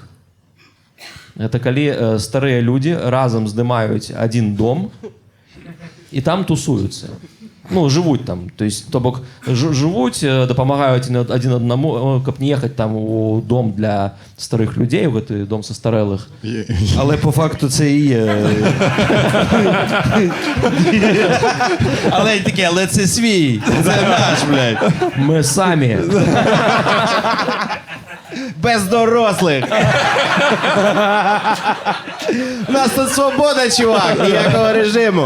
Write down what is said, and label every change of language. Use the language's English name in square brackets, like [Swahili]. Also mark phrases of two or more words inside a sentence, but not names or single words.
[Belarusian] Гэта калі старыя людзі разам здымаюць адзін дом і там тусуюцца. Ну, жывуць там. То есть, то бок, жывуць, дапамагаюць адзін аднаму, каб не ехаць там у дом для старых людзей, у гэты дом са старэлых. [Ukrainian] Але по факту це і є. Але це свій. Це наш, блядь. [Belarusian] Мы самі. [Ukrainian] Без дорослих. У нас тут свобода, чувак, ніякого режиму.